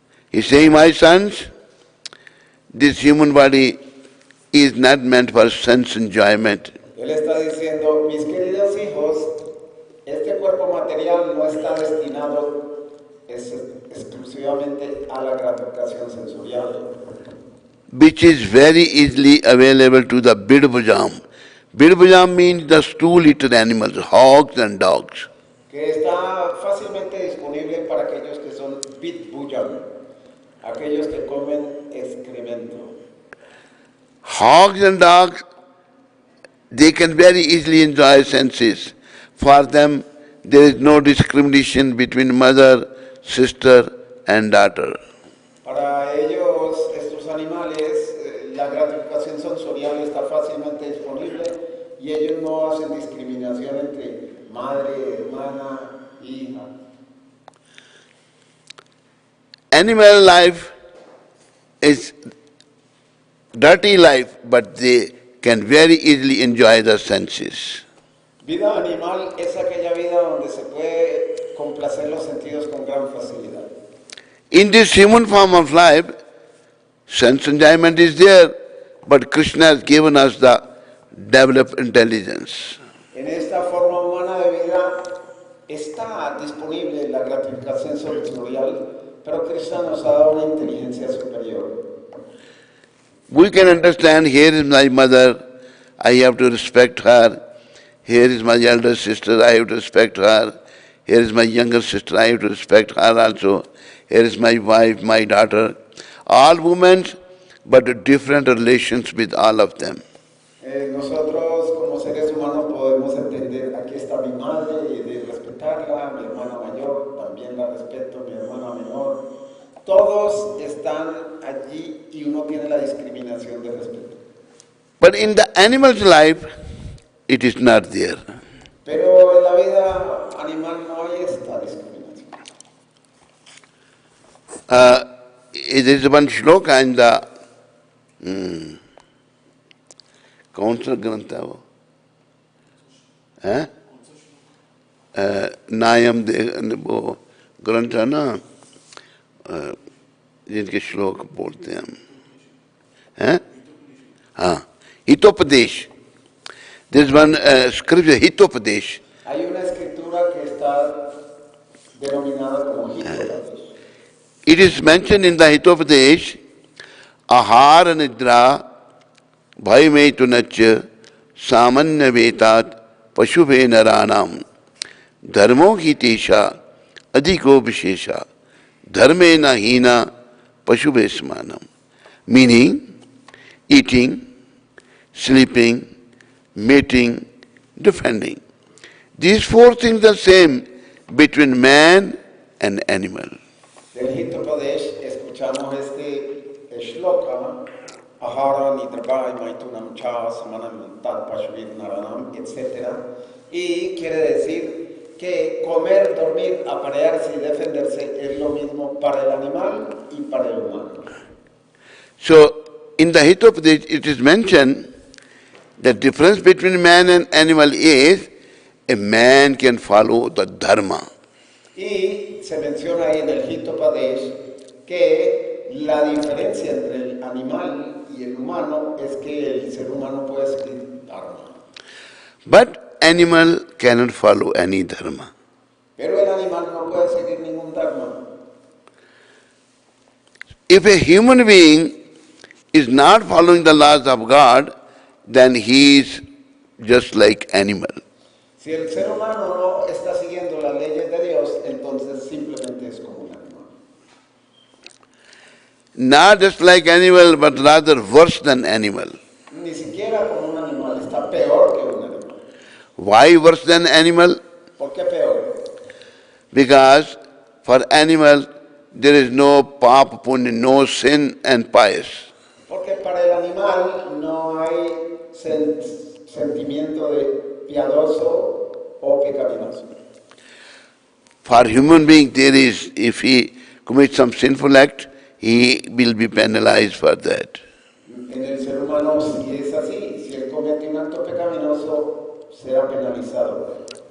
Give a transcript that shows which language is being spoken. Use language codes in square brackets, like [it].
[en] He is saying, my sons, this human body is not meant for sense enjoyment. [es] Él está diciendo, mis queridos hijos, este cuerpo material no está destinado exclusivamente a la gratificación sensorial, [en] which is very easily available to the bidbhujam. Bidbhujam means the stool-eater animals, hogs and dogs. [es] que está fácilmente disponible para aquellos que son bidbhujam, aquellos que comen excremento. [en] Hogs and dogs, they can very easily enjoy senses. For them, there is no discrimination between mother, sister, and daughter. [es] Para ellos, estos animales, la gratificación sensorial está fácilmente disponible y ellos no hacen discriminación entre madre, hermana, hija. [en] Animal life is dirty life, but they can very easily enjoy the senses. [es] Vida animal es aquella vida donde se puede complacer los sentidos con gran facilidad. [en] In this human form of life, sense enjoyment is there, but Krishna has given us the developed intelligence. [es] En esta forma humana de vida está disponible la gratificación sensorial, pero Krishna nos ha dado una inteligencia superior. [en] We can understand, here is my mother, I have to respect her. Here is my elder sister, I have to respect her. Here is my younger sister, I have to respect her also. Here is my wife, my daughter. All women, but different relations with all of them. [es] Nosotros como seres humanos podemos entender, aquí está mi madre y de respetarla, mi hermana mayor, también la respeto, mi hermana menor. Todos están allí y uno tiene la discriminación de respeto. [en] But in the animal's life, it is not there. [es] Pero en la vida animal no hay esta discriminación. [en] There is one shloka in the [hi] कौन सा ग्रंथ है वो? नायम वो ग्रंथ है ना, जिनके श्लोक बोलते हैं हम, हैं? हाँ, Hitopadesha. [en] There's one scripture, Hitopadesha. [es] Hay una escritura que está denominada como Hitopadesh. [en] It is mentioned in the Hitopadesh, [sa] ahara nidra bhaymetunach samanya vetat pashubhe naranam dharmo ki tesha adhiko vishesha dharme na hina pashubhe smanam. [en] Meaning, eating, sleeping, mating, defending. These four things are same between man and animal. [es] Del Hitopadesh escuchamos este shloka, [sa] ahara nidrabhai maitunam cha samanam tat pashvir naranam, etc. [es] Y quiere decir que comer, dormir, aparearse y defenderse es lo mismo para el animal y para el humano. [en] So, in the Hitopadesh it is mentioned the difference between man and animal is a man can follow the dharma. [es] Y se menciona ahí en el Hitopadesh que la diferencia entre el animal y el humano es que el ser humano puede seguir dharma. [en] But animal cannot follow any dharma. [es] Pero el animal no puede seguir ningún dharma. [en] If a human being is not following the laws of God, then he is just like animal. [es] Si el ser humano no está siguiendo las leyes de Dios, entonces simplemente es como un animal. [en] Not just like animal, but rather worse than animal. [es] Ni siquiera como un animal, está peor que un animal. [en] Why worse than animal? [es] ¿Por qué peor? [en] Because for animal there is no papa punya, no sin and pious. [es] Porque para el animal no hay sentimiento de piadoso o pecaminoso. [en] For human being there is, if he commits some sinful act, he will be penalized for that. [es] En el ser humano si es así, si él comete un acto pecaminoso, será penalizado.